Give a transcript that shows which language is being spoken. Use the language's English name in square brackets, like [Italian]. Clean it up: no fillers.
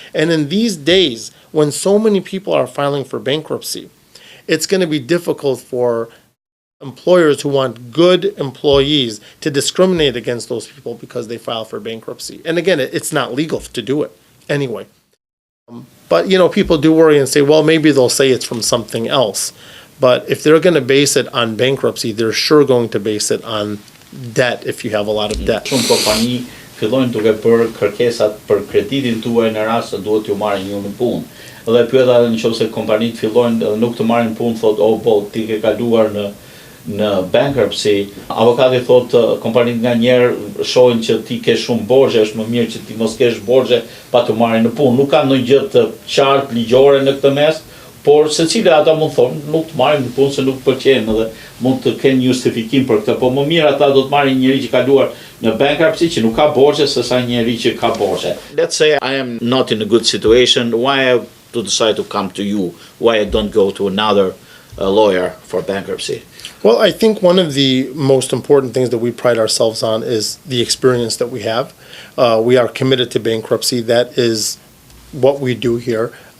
[English] And in these days, when so many people are filing for bankruptcy, it's going to be difficult for employers who want good employees to discriminate against those people because they file for bankruptcy. And again, it's not legal to do it anyway. But, people do worry and say, well, maybe they'll say it's from something else. But if they're going to base it on bankruptcy, they're sure going to base it on debt if you have a lot of debt. [Albanian] Shumë kompani fillojnë duke bërë kërkesat për kreditin tuaj në rast se duhet t'ju marrin ju në punë. Dhe pyeta nëse kompanitë fillojnë nuk të marrin punë, thotë, ti ke kaluar në bankruptcy. Avokati thotë kompanitë nganjëherë shohin që ti ke shumë borxhe, është më mirë që ti mos kesh borxhe pa të marrin në punë. Nuk ka ndonjë gjë të qartë ligjore në këtë mes, por secila ata mund thonë nuk të marrin në punë se nuk pëlqejnë dhe mund të kenë një justifikim për këtë, po më mirë ata do të marrin njëri që ka kaluar në bankruptcy që nuk ka borxhe sesa njëri që ka borxhe. [English] Let's say I am not in a good situation, why I to decide to come to you, why I don't go to another lawyer for bankruptcy? Well, I think one of the most important things that we pride ourselves on is the experience that we have. We are committed to bankruptcy. That is what we do here.